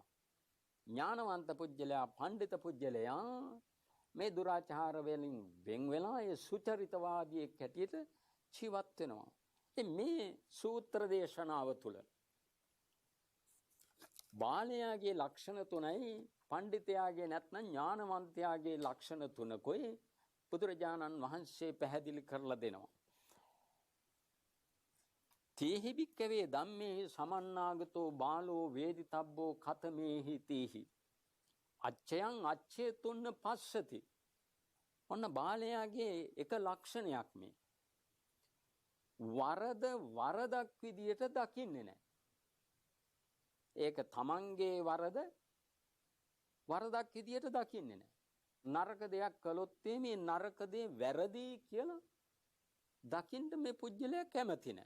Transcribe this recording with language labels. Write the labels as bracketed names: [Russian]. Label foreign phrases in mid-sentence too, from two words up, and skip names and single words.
[Sinhala] ඥානවන්ත පුජ්‍යලයා, පඬිත පුජ්‍යලයා මේ දුරාචාර වලින් වෙන් වෙලා ඒ සුචරිතවාදී කැටියට ජීවත් වෙනවා. ඉතින් මේ සූත්‍ර දේශනාව තුළ බාලයාගේ ලක්ෂණ 3යි, පඬිතයාගේ නැත්නම් ඥානවන්තයාගේ ලක්ෂණ 3කුයි බුදුරජාණන් වහන්සේ පැහැදිලි කරලා දෙනවා. [Pali] තේහි භික්කවේ ධම්මේ සමන්නාගතෝ බාලෝ වේදිතබ්බෝ කතමේහි තේහි අච්චයන් අච්චේතුන්න පස්සති. [Sinhala] ඔන්න බාලයාගේ එක ලක්ෂණයක් මේ. වරදක් විදියට දකින්නේ නැහැ. ඒක තමන්ගේ වරදක් විදියට දකින්නේ නැහැ. නරක දෙයක් කළොත් මේ නරක දේ වැරදි කියලා දකින්න මේ පුජ්‍යලයා කැමති නැහැ.